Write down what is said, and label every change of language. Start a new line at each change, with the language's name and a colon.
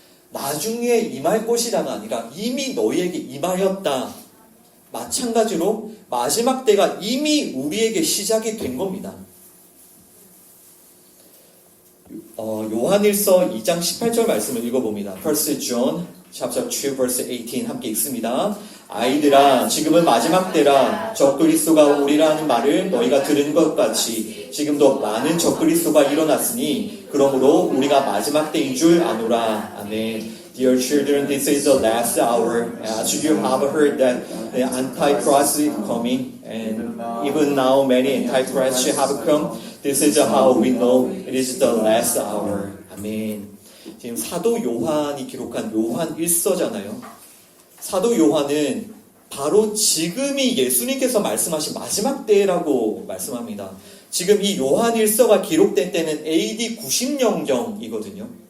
Korean: 나중에 임할 것이다가 아니라 이미 너희에게 임하였다. 마찬가지로 마지막 때가 이미 우리에게 시작이 된 겁니다. 요한일서 2장 18절 말씀을 읽어봅니다.
English: 1 John chapter 2 verse 18
Korean: 함께 읽습니다. 아이들아 지금은 마지막 때라 적그리스도가 오리라는 말을 너희가 들은 것 같이 지금도 많은 적그리스도가 일어났으니 그러므로 우리가 마지막 때인 줄 아노라. 아멘.
English: Dear children, this is the last hour. As you have heard that the Antichrist is coming, and even now many Antichrists have come. This is how we know it is the last hour.
Korean: 아멘. 지금 사도 요한이 기록한 요한 1서잖아요. 사도 요한은 바로 지금이 예수님께서 말씀하신 마지막 때라고 말씀합니다. 지금 이 요한 1서가 기록된 때는 AD 90년경이거든요.